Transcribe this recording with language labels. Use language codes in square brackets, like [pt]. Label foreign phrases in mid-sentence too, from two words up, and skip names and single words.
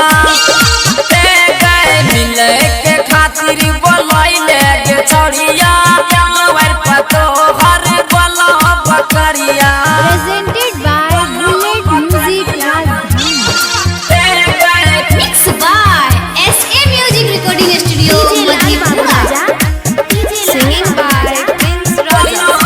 [bho] मिले के खातिर बोलैले गे चढ़िया दुआर पर तोहर बोलो बकरिया। [en] presented by Bullet Music mixed by SA Music Recording Studio Madhepura। Singing by Prince Raja।